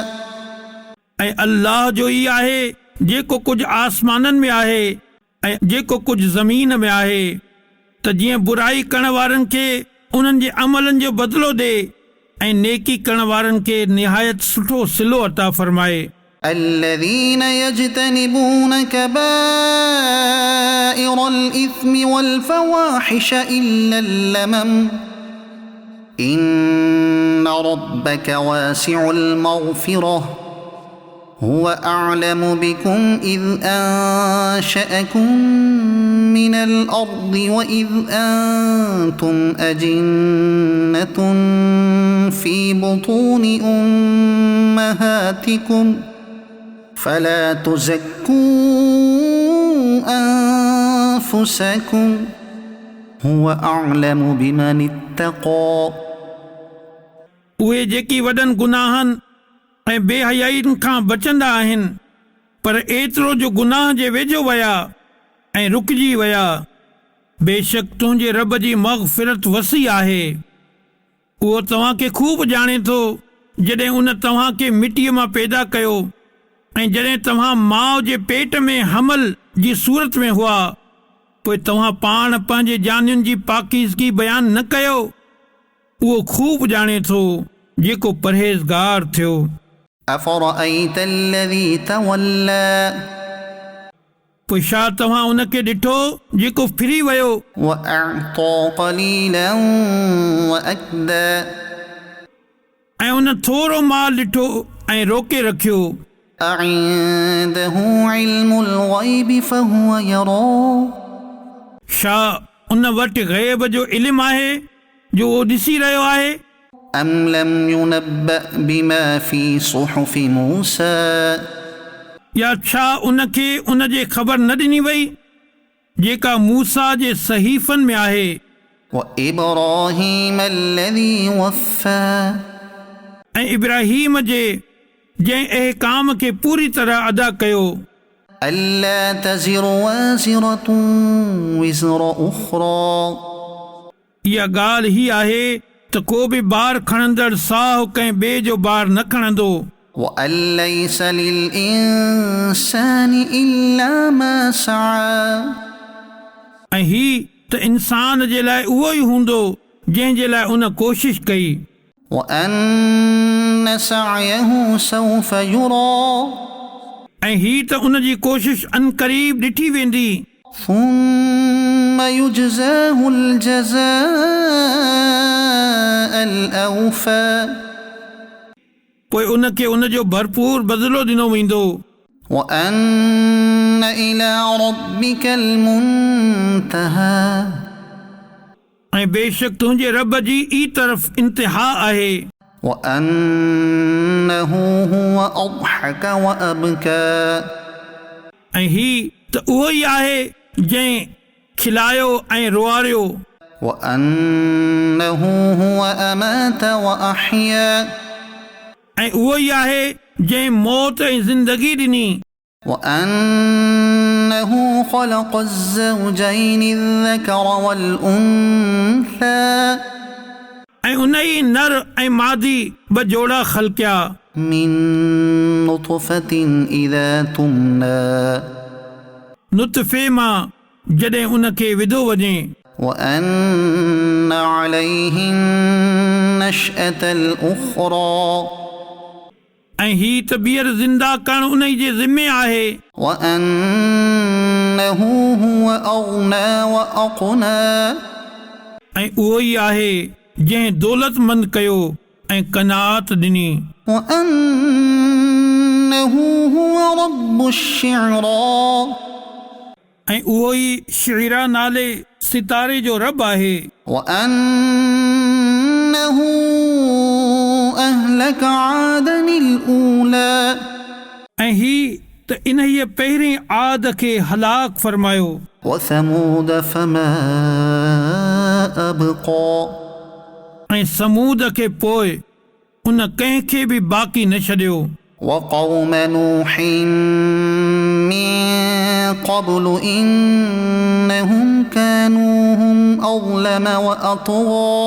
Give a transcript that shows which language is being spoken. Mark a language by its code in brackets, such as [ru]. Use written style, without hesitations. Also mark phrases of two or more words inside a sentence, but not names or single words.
[sd] ऐं अल्लाह जो ई आहे जेको कुझु आसमाननि में आहे ऐं जेको कुझु ज़मीन में आहे, त जीअं बुराई करण वारनि खे उन्हनि जे अमलनि जो बदिलो ॾे ऐं नेकी करण वारनि खे निहायत सुठो सिलो अता फरमाए। [ar] الذين يجتنبون كبائر الإثم والفواحش إلا اللمم إن ربك واسع المغفرة هو أعلم بكم إذ أنشأكم من الأرض وإذ أنتم أجنة في بطون أمهاتكم فلا تزكوا أنفسكم هو أعلم بمن اتقى [sd] उहे जेकी वॾनि गुनाहनि ऐं बेहयाईनि खां बचंदा आहिनि, पर एतिरो जो गुनाह जे वेझो विया ऐं रुकिजी विया, बेशक तुंहिंजे रब जी मग़फ़िरत वसी आहे। उहो तव्हां खे खूब ॼाणे थो जॾहिं उन तव्हां खे मिटीअ मां पैदा कयो ऐं जॾहिं तव्हां माउ जे पेट में हमल जी सूरत में हुआ, पोइ तव्हां पाण पंहिंजे जानियुनि जी पाकीज़गी बयान न कयो। उहो खूब ॼाणे थो जेको परहेज़गार थियो। [ar] أفرأيت الذي تولى [sd] पोइ छा तव्हां उन खे ॾिठो जेको फिरी वियो [ar] وأعطى قليلا وأكدى [sd] ऐं उन थोरो माल ॾिठो ऐं रोके रखियो। [ar] أعنده علم الغيب فهو يرى [sd] छा उन वटि ग़ैब जो इल्मु आहे जो उहो ॾिसी रहियो आहे? [ar] أم لم ينبأ بما في صحف موسى [sd] या छा उन खे उन जे ख़बर न ॾिनी वई जेका मूसा जे सहीफ़नि में आहे? [ar] وإبراهيم الذي وفى [sd] ऐं इब्राहीम जे जंहिं अहकाम खे पूरी तरह अदा कयो। [ar] ألا تزر وازرة وزر أخرى [sd] इहा ॻाल्हि ही आहे त को बि ॿार खणंदड़ साहु कंहिं ॿिए जो ॿार न खणंदो [ar] وأن ليس للإنسان إلا ما سعى [sd] ऐं ही त इंसान जे लाइ उहो ई हूंदो जंहिं जे लाइ उन कोशिश कई [ar] وأن سعيه سوف يرى [sd] ऐं ही त उन जी कोशिश अनक़रीब ॾिठी वेंदी [ar] ثم يجزاه الجزاء الأوفى [sd] पोइ उन खे उन जो भरपूर बदिलो ॾिनो वेंदो [ar] وأن إلى ربك المنتهى [sd] ऐं बेशक तुंहिंजे रब जी ई तरफ़ इंतिहा आहे [ar] وأنه هو أضحك وأبكى [sd] ऐं ही त उहो ई आहे जंहिं खिलायो ऐं रुआरियो [ar] وأنه هو أمات وأحيا [sd] ऐं उहो ई आहे जंहिं मौत ऐं ज़िंदगी ॾिनी [ar] وأنه خلق الزوجين الذكر والأنثى [sd] ऐं उन ई नर ऐं मादी ॿ जोड़ा ख़लक़िया [ar] من نطفة إذا تمنى [sd] नुतफ़े मां जॾहिं उन खे विधो वञे [ar] وأن عليه النشأة الأخرى [sd] ऐं ही त ॿीहर ज़िंदा करणु उन ई जे ज़िम्मे आहे [ar] وأنه هو أغنى وأقنى [sd] ऐं उहो ई आहे जंहिं दौलतमंद कयो ऐं कनात ॾिनी [ar] وأنه هو رب الشعرى [sd] ऐं उहो ई शिरा नाले सितारे जो रब आहे [ar] وأنه أهلك عادا الأولى [sd] ऐं ही त इन ई पहिरीं आद खे हलाक फरमायो [ar] وثمود فما أبقى [sd] ऐं समूद खे पोइ उन कंहिंखे बि बाक़ी न छॾियो [ar] وقوم نوح من قبل إنهم كانوا هم أظلم وأطغى